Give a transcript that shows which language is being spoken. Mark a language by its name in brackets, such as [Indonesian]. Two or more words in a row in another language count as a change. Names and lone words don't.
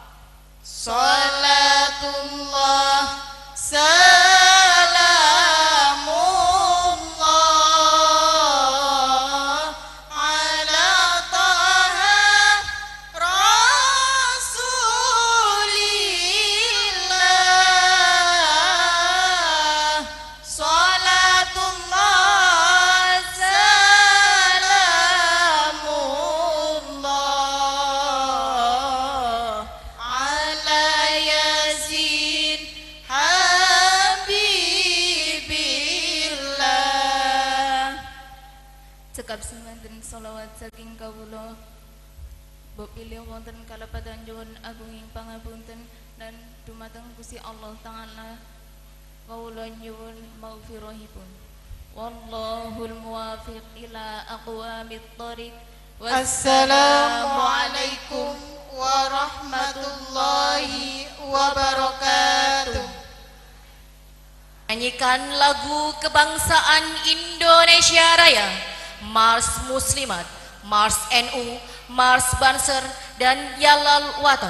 [Arabic] صلاة الله سلام الله على طه رسول الله. صلاة الله سلام الله على يس حبيب الله. [Javanese] cekap semanten sholawat saking kawula Bob pilih wonten kalapadan nyuwun agunging pangapunten dan dumateng Gusti Allah Ta'ala kawula nyuwun maghfirahipun. [Arabic] والله الموفق إلى أقوم الطريق. السلام عليكم ورحمة الله وبركاته. [Indonesian] Nyanyikan lagu kebangsaan Indonesia Raya, Mars Muslimat, Mars NU, Mars Banser, dan Yalal Watan.